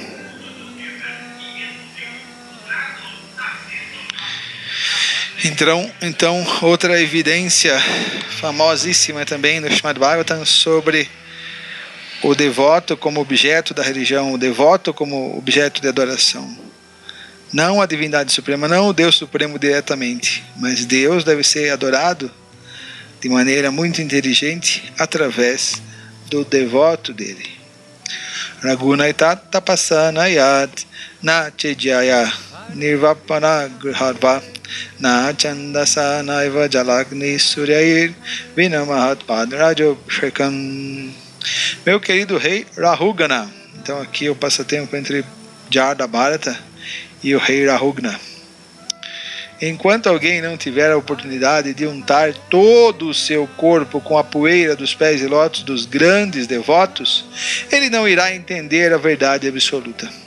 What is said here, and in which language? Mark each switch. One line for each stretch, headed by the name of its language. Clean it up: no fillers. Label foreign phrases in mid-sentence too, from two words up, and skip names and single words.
Portuguese: Então, outra evidência famosíssima também no Srimad Bhagavatam sobre o devoto como objeto da religião, o devoto como objeto de adoração. Não a divindade suprema, não o Deus supremo diretamente, mas Deus deve ser adorado de maneira muito inteligente através do devoto dele.
Sanskrit: Raghunaitat tapasanayat na chejaya nirvapana griharva na chandasa naiva jalagni suryair vinamahat padrajo shrekam.
Portuguese: Meu querido rei Rahugana. Então aqui o passatempo entre Jarda Bharata e o rei Rahugna. Enquanto alguém não tiver a oportunidade de untar todo o seu corpo com a poeira dos pés de lótus dos grandes devotos, ele não irá entender a verdade absoluta.